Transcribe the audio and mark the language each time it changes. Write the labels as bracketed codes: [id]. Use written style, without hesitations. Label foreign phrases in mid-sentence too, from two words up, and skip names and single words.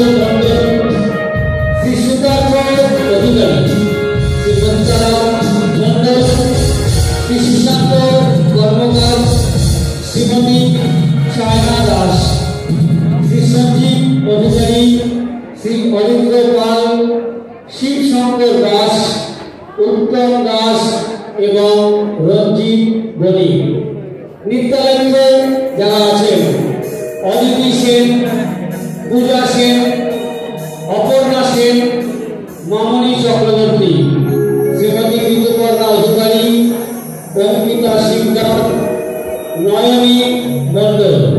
[bn] मंडल श्री सुधाकर अधिकारी श्री पंचाराम मंडल श्री सुशांत कर्मकार श्रीमती चायना दास श्री संजीव अधिकारी श्री अरिंद्र पाल शिव शंकर दास उत्तम दास एवं रंजीत बनी नृत्यालय যারা আছেন অদিতি সেন পূজা সেন অপর্ণা সেন মামনি চক্রবর্তী শ্রীমতী ঋতুপর্ণা অধিকারী অঙ্কিতা সিকদার নয়নী মণ্ডল